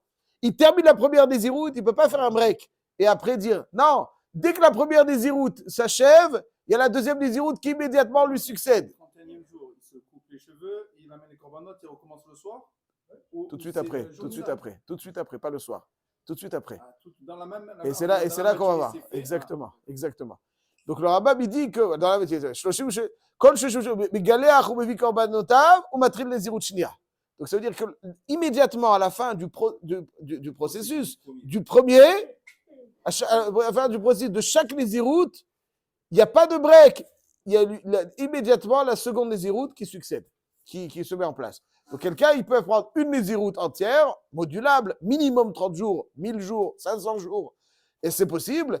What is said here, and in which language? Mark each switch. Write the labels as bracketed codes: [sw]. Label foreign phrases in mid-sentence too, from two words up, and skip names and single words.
[fr] Il termine la première nézirut, il ne peut pas faire un break. Et après dire, non, dès que la première Nézirut s'achève, il y a la deuxième Nézirut qui immédiatement lui succède. Le 31e jour, il se coupe les cheveux, il amène les korbanot, il recommence le soir. Tout de suite après, tout de suite après, pas le soir. Tout de suite après. Dans la même, et c'est là qu'on va voir. Exactement. Donc le Rambam il dit que dans la [he] שלושים כל שהוא מגלח או מביא קרבנותיו או מתחיל נזירות שנייה. [fr] Donc ça veut dire que immédiatement à la fin du processus du premier, à la fin du processus de chaque Nezirut, il n'y a pas de break. Il y a immédiatement la seconde Nézirut qui succède, qui se met en place. Donc quelqu'un, il peut prendre une Nézirut entière, modulable, minimum 30 jours, 1000 jours, 500 jours, et c'est possible.